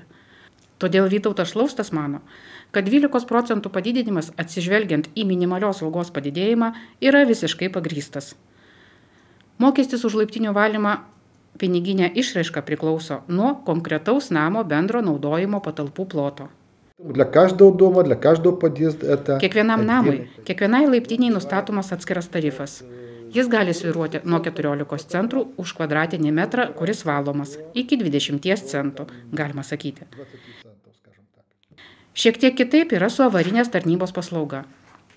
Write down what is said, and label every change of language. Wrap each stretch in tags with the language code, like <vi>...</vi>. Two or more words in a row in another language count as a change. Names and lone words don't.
<lt>Todėl Vytautas Šlaustas mano, kad 12% padidinimas atsižvelgiant į minimalios algos padidėjimą yra visiškai pagrįstas. Mokestis už laiptinių valymą piniginė išraiška priklauso nuo konkretaus namo bendro naudojimo patalpų ploto.</lt> <ru>Для каждого дома, для каждого подъезда это...</ru> <lt>Kiekvienam namui, kiekvienai laiptiniai nustatomas atskiras tarifas. Jis gali svyruoti nuo 14 centrų už kvadratinį metrą, kuris valomas, iki 20 centų, galima sakyti. Šiek tiek kitaip yra su avarinės tarnybos paslauga.</lt>